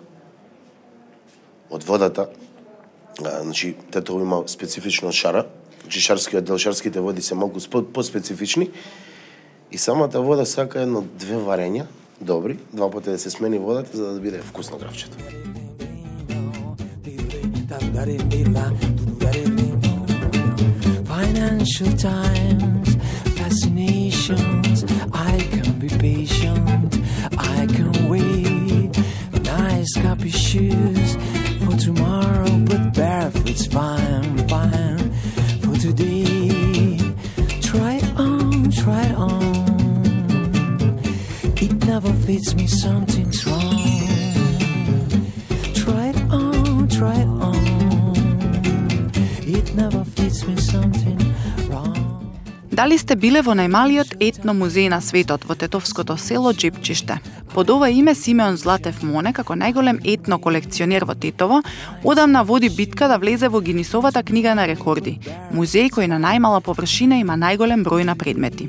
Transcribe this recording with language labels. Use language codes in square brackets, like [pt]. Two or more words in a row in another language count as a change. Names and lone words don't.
[mk] Од водата, значи, Тетово има специфично шара, значи шарскиот дел, шарските води се малку поспецифични, и самата вода сака едно-две варења, добри, два пати да се смени водата, за да биде вкусно графчето. [en] Financial times, fascinations. I can be patient, I can wait. Nice copy shoes for tomorrow, but barefoot's fine, fine for today. Try on. It never fits me, something's wrong. Try on. It never fits me, something wrong. [mk] Дали сте биле во најмалиот етно музеј на светот во тетовското село Џепчиште? Под ова име Симеон Златев Моне, како најголем етно колекционер во Тетово, одамна води битка да влезе во Гинисовата книга на рекорди. Музеј кој на најмала површина има најголем број на предмети.